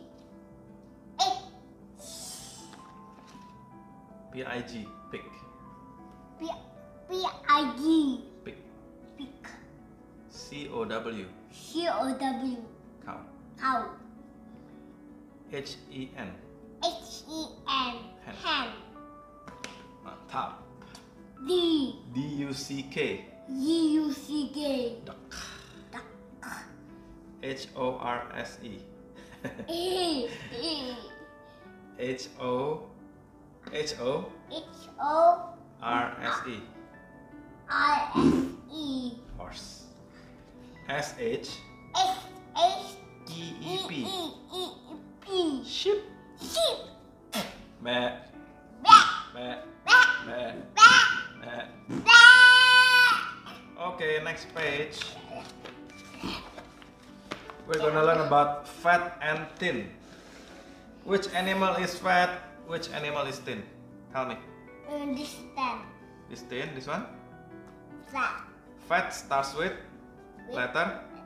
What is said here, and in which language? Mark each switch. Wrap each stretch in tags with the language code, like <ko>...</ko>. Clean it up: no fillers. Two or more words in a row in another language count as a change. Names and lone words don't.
<en>H. P-I-G. Pig. P-I-G. Pig. Pig. C-O-W. C-O-W. Cow. Cow. H-E-N. H-E-N. Hen. Mantap. D. D-U-C-K. G-U-C-K. Duck. Duck. H-O-R-S-E. E. H-O. H-O. H-O. R-S-E. R-S-E. Horse. S-H. S-H. E-E-P. E-E-P. Sheep. Sheep. Meh. Bat. Meh. Bat. Meh. Bat. Meh. Bat. Okay, next page. We're gonna learn about fat and thin. Which animal is fat? Which animal is thin? Tell me. This ten. This thin, this one? Fat. Fat starts with letter?</en>